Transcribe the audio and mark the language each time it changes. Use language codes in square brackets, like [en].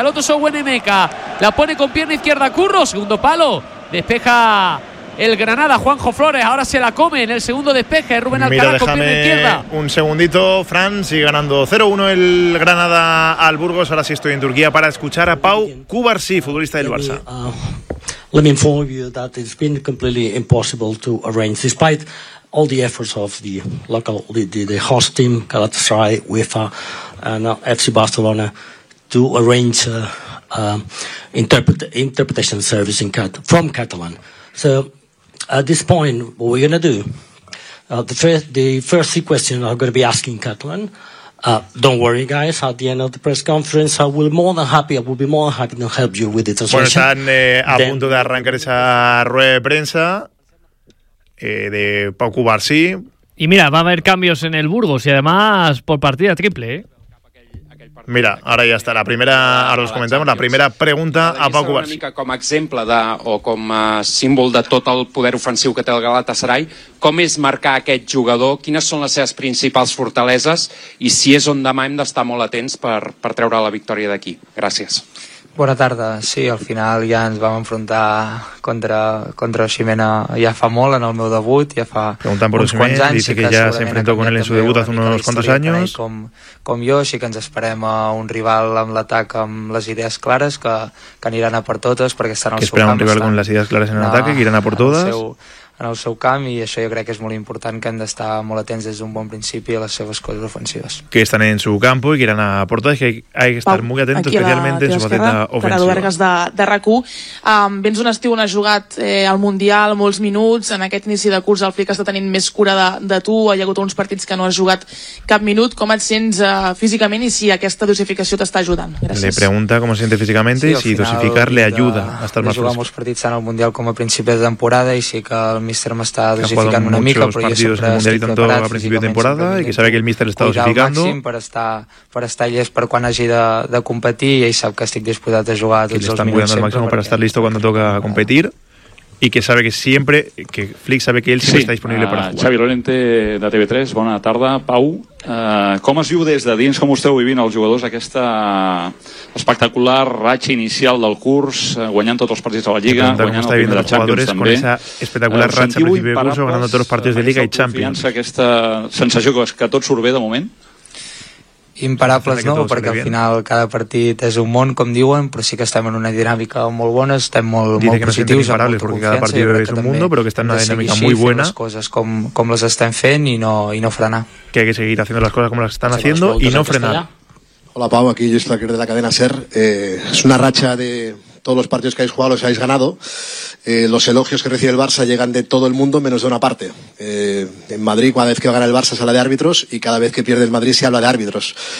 [es] El otro es Owenemeka. La pone con pierna izquierda Curro. Segundo palo. Despeja el Granada, Juanjo Flores. Ahora se la come en el segundo despeje. Rubén Alcaraz con pierna izquierda. Un segundito, Fran. Sigue ganando 0-1 el Granada al Burgos. Ahora sí estoy en Turquía para escuchar a Pau Cubarsí, futbolista del Barça. [en] Let me inform you that it's been completely impossible to arrange, despite all the efforts of the local, the host team, Galatasaray, UEFA, and FC Barcelona, to arrange interpretation service in from Catalan. So, at this point, what we're going to do? The first three questions are going to be asking Catalan. Don't worry, guys. At the end of the press conference, I will be more than happy to help you with the translation. [es] Bueno, están a punto de arrancar esa rueda de prensa de Pau Cubarsí. Y mira, va a haber cambios en el Burgos y además por partida triple. [ca] Mira, ara ja està la primera, ara us comentem, la primera pregunta a Pau Cubarsí. Una mica com a exemple de, o com a símbol de tot el poder ofensiu que té el Galatasaray, com és marcar aquest jugador, quines són les seves principals fortaleses i si és on demà hem d'estar molt atents per treure la victòria d'aquí. Gràcies. Bona tarda. Sí, al final ja ens vam enfrontar contra Osimena ja fa molt en el meu debut, ja fa preguntant per uns Osimena, quants anys. [es] Dice que ja s'enfrentó con él en su debut hace unos cuantos años. [ca] Com jo, així que ens esperem a un rival amb l'atac amb les idees clares que aniran a per totes, perquè estan al seu camp. Esperem un rival amb les idees clares en l'atac que aniran a per totes. En el seu camp, i això jo crec que és molt important, que hem d'estar molt atents des d'un bon principi a les seves coses ofensives. [es] Que estan en su campo y que irán a portar, que hay que estar muy atentos, especialment en su faceta ofensiva. [ca] Per a Duergas de RAC1, vens un estiu on has jugat al Mundial molts minuts, en aquest inici de curs el Flick està tenint més cura de tu, hi ha hagut uns partits que no has jugat cap minut, com et sents físicament i si aquesta dosificació t'està ajudant? Gràcies. [es] Le pregunta cómo se siente físicamente y si dosificar le ayuda a estar más fresco. [ca] Jugar molts partits en el Mundial com a principi de temporada i sí que el míster m'està dosificant una mica, però jo sempre estic preparat físicament. [es] Que [ca] a principi de temporada [es] i que sabe que el míster l'està dosificando. [ca] Cuidar al màxim per estar llest per quan hagi de competir, i ell sap que estic disposat a jugar tots els minuts. Que l'estan cuidando al màxim per estar listo quan toca competir, i que sabe que sempre, que Flick sabe que ell sempre està disponible per jugar. Xavi Lorente, de TV3, bona tarda. Pau, com es viu des de dins, com ho esteu vivint els jugadors, aquesta espectacular ratxa inicial del curs, guanyant tots els partits de la Lliga, guanyant el primer de Champions també. [es] Con esa espectacular ratxa que vive Busso, ganando todos los partidos de Liga y Champions. [ca] Aquesta sensació que tot surt bé de moment? Imparables, no, perquè al final cada partit és un món, com diuen, però sí que estem en una dinàmica molt bona, estem molt positius, amb molta confiança. Cada partit és un món, però que estem en una dinàmica molt bona. Les coses com les estem fent i no frenar. [es] Que hay que seguir haciendo las cosas como las están haciendo y no frenar. [ca] Hola, Pau, aquí Lluís Flaquer de la cadena SER. [es] Es una racha de todos los partidos que habéis jugado, los habéis ganado. Los elogios que recibe el Barça llegan de todo el mundo, menos de una parte. En Madrid, cada vez que gana el Barça se habla de árbitros, y cada vez que pierde el Madrid se habla de árbitros.